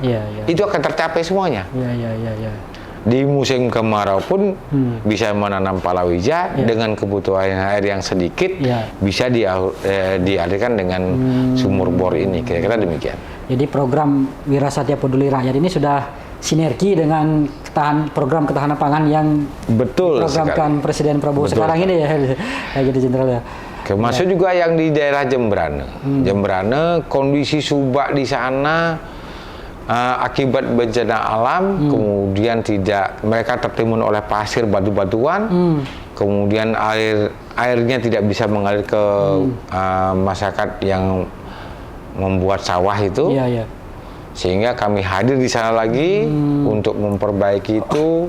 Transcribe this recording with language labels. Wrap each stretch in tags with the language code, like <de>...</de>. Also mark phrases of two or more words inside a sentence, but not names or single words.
<id>Itu akan tercapai semuanya. Di musim kemarau pun bisa menanam palawija dengan kebutuhan air yang sedikit, bisa dialirkan dengan sumur bor ini, kira-kira demikian. Jadi program Wirasatya Peduli Rakyat ini sudah sinergi dengan program ketahanan pangan yang diprogramkan Presiden Prabowo sekarang ini ya, gitu Jenderal ya. Termasuk juga yang di daerah Jembrane. Jembrane kondisi subak di sana akibat bencana alam, kemudian mereka tertimbun oleh pasir batu-batuan, kemudian airnya tidak bisa mengalir ke masyarakat yang membuat sawah itu, sehingga kami hadir di sana lagi untuk memperbaiki itu.</id>